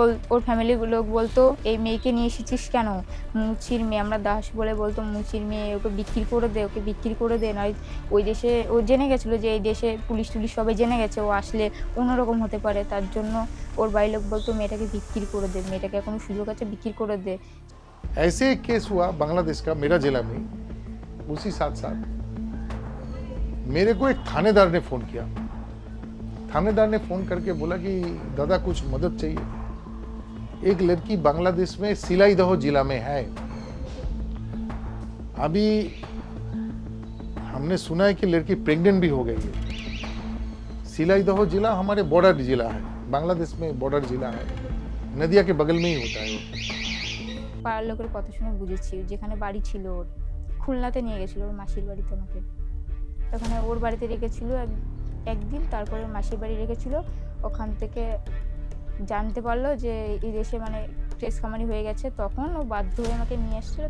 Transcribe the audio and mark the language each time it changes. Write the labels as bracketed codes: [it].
[bn] ওর ফ্যামিলির লোক বলতো এই মেয়েকে নিয়ে এসেছিস কেন, মুচির মেয়ে, আমরা দাস বলে বলতো, মুচির মেয়ে, ওকে বিক্রি করে দে। নয় ওই দেশে ও জেনে গেছিলো যে এই দেশে পুলিশ টুলিশ সবাই জেনে গেছে, ও আসলে অন্যরকম হতে পারে, তার জন্য ওর বাড়ির লোক বলতো মেয়েটাকে বিক্রি করে দে, মেয়েটাকে এখন সুযোগ আছে বিক্রি করে দে। [hi] ऐसे एक केस हुआ बांग्लादेश का मेरा जिला में। उसी साथ साथ मेरे को एक थानेदार ने फोन किया। थानेदार ने फोन करके बोला कि दादा कुछ मदद चाहिए। एक लड़की बांग्लादेश में सिलाईदह जिला में है। अभी हमने सुना है कि लड़की प्रेग्नेंट भी हो गई है। सिलाईदह जिला हमारे बॉर्डर जिला है, बांग्लादेश में बॉर्डर जिला है, नदिया के बगल में ही होता है। [bn] পাড়ার লোকের কথা শুনে বুঝেছি, যেখানে বাড়ি ছিল ওর খুলনাতে নিয়ে গেছিলো ওর মাসির বাড়িতে আমাকে। ওখানে ওর বাড়িতে রেখেছিল একদিন, তারপরে মাসির বাড়ি রেখেছিল। ওখান থেকে জানতে পারলো যে এই দেশে মানে ট্রেস খামারি হয়ে গেছে, তখন ও বাধ্য হয়ে আমাকে নিয়ে এসেছিলো।